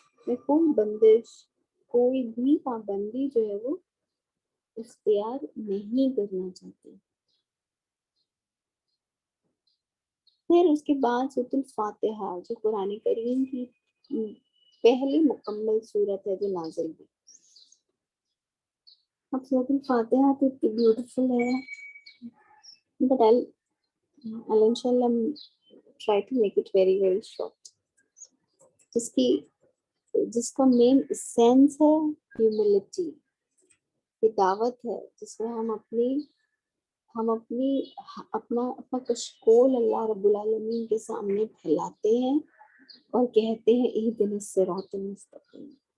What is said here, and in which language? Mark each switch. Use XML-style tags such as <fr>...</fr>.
<ur>میں کوئی بندش، کوئی بھی پابندی جو ہے وہ اختیار نہیں کرنا چاہتی. پھر اس کے بعد سورۃ الفاتحہ جو قرآن کریم کی پہلی مکمل صورت ہے جو نازل ہوئی. اب سورۃ الفاتحہ تو اتنی بیوٹیفل ہے، but</ur> <en>I'll inshallah try to make it very very short.</en> <ur>جس کا مین اسینس ہے ہیوملٹی، یہ دعوت ہے جس میں ہم اپنا کشکول اللہ رب العالمین کے سامنے پھیلاتے ہیں اور کہتے ہیں اہدنا الصراط المستقیم.</ur>